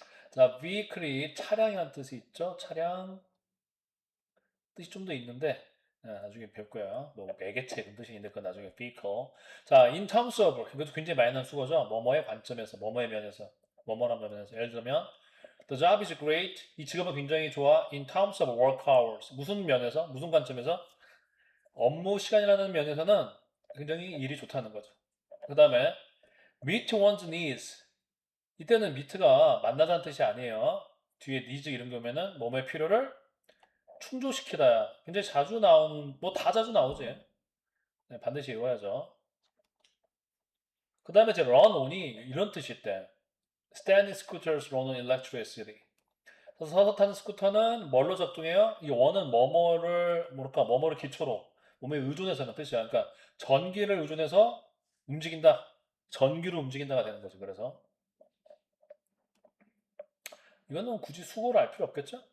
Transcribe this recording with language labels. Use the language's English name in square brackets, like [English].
[Korean] 자, vehicle이 차량이라는 뜻이 있죠. 차량 뜻이 좀 더 있는데 나중에 배울 거예요. 뭐 매개체 그런 뜻이 있는데 그건 나중에 vehicle. 자, [English] in terms of [Korean] 이것도 굉장히 많이 나는 수거죠. 뭐뭐의 관점에서, 뭐뭐의 면에서, 뭐뭐란 면에서. [English] 예를 들면 the job is great. [Korean] 이 직업은 굉장히 좋아. [English] in terms of work hours. [Korean] 무슨 면에서, 무슨 관점에서? 업무 시간이라는 면에서는 굉장히 일이 좋다는 거죠. [English] 그 다음에 meet one's needs. [Korean] 이때는 meet가 만나다는 뜻이 아니에요. 뒤에 needs 이런 거면은 몸의 필요를 충족시키다. 굉장히 자주 나오는, 뭐 다 자주 나오지. 네, 반드시 외워야죠. 그 다음에 이제 run on이 이런 뜻이 있대. [English] standing scooters run on electricity. [Korean] 그래서 서서 타는 스쿠터는 뭘로 작동해요? 이 원은 뭐뭐를 기초로 몸에 의존해서는 뜻이야. 그러니까 전기를 의존해서 움직인다. 전기로 움직인다가 되는 거죠. 그래서 이거는 굳이 수고를 할 필요 없겠죠?